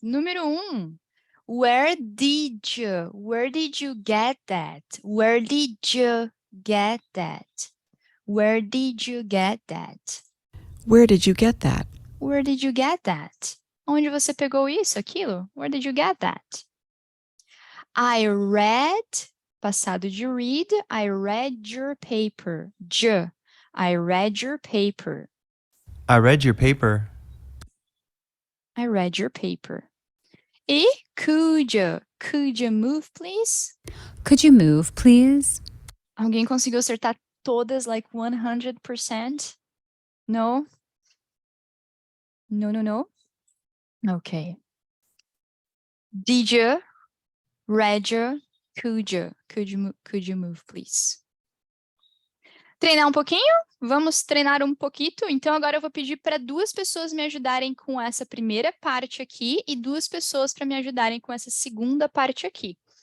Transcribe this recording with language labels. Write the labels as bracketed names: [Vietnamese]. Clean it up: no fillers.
[English] Número 1. Where did you get that? Where did you get that? Where did you get that? Where did you get that? Where did you get that? [Portuguese] Onde você pegou isso, aquilo? [English] Where did you get that? I read, [Portuguese] passado de [English] read, I read your paper. I read your paper. I read your paper. I read your paper. E could you move, please? Could you move, please? [Portuguese] Alguém conseguiu acertar todas, [English] like 100%? No? No. Okay. Did you, read you, could you move, please? [Portuguese] Treinar um pouquinho? Vamos treinar um pouquinho. Então, agora eu vou pedir para 2 pessoas me ajudarem com essa primeira parte aqui e 2 pessoas para me ajudarem com essa segunda parte aqui.